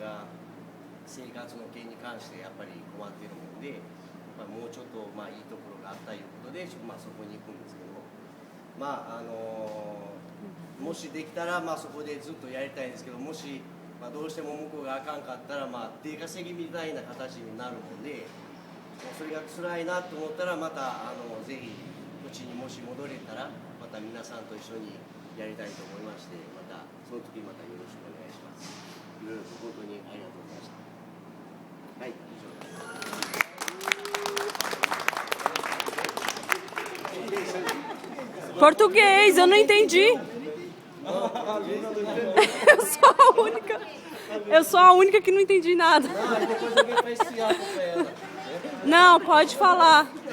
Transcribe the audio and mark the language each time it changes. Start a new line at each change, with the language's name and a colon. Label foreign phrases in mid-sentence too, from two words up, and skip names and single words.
Japanese: が生活の件に関してやっぱり困ってるもんで、まあ、もうちょっとまあいいところがあったいうことで、まあ、そこに行くんですけど、まあもしできたらまあそこでずっとやりたいんですけど、もしまあどうしても向こうがあかんかったら、まあ出稼ぎみたいな形になるもんで、それが辛いなと思ったらまたぜひうちにもし戻れたらまた皆さんと一緒にやりたいと思いまして、またその時またよろしくお願いします。いろいろと本当にありがとうございました。はい、以上です。
Portuguese: Português, eu não entendi. Eu sou a única que não entendi nada. Não, pode falar.